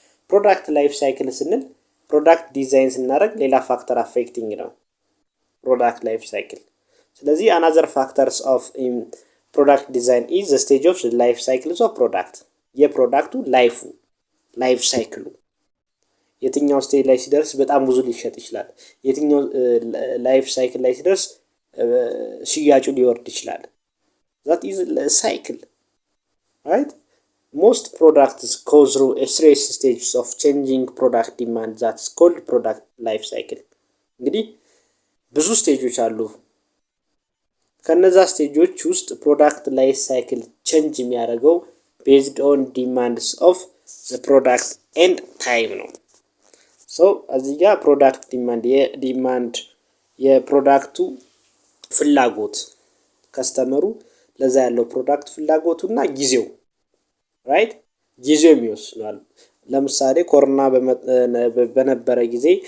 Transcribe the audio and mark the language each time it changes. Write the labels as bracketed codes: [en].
[am] ፕሮዳክት ላይፍ ሳይክል ስንል ፕሮዳክት ዲዛይን ስናደርግ ሌላ ፋክተር አፌክቲንግ ነው ፕሮዳክት ላይፍ ሳይክል። ስለዚህ [en] አናዘር ፋክተርስ ኦፍ ፕሮዳክት [am] ዲዛይን ኢዝ ዘ ስቴጅ ኦፍ ላይፍ ሳይክልስ ኦፍ ፕሮዳክት። የፕሮዳክቱ ላይፍ ሳይክሉ የትኛው ስቴጅ ላይ ሲደርስ በጣም ብዙ ሊሸጥ ይችላል፣ የትኛው ላይፍ ሳይክል ላይ ሲደርስ ሽያጩ ሊወርድ ይችላል። [en] that is a cycle, right? Most products go through a series stages of changing product demand that's called product life cycle. [am] እንግዲህ ብዙ ስቴጆች አሉ። ከነዛ ስቴጆች ውስጥ ፕሮዳክት ላይፍ ሳይክል ቼንጅ የሚያደርገው [en] based on demands of the product and time [am] ነው። ሶ እዚህ ጋር ፕሮዳክት ዲማንድ የፕሮዳክቱ ፍላጎት ከስተመሩ ለዛ ያለው ፕሮዳክት ፍላጎቱና ጊዜው ራይት ጊዜው የሚወስናል። ለምሳሌ ኮሮና በነበረ ጊዜ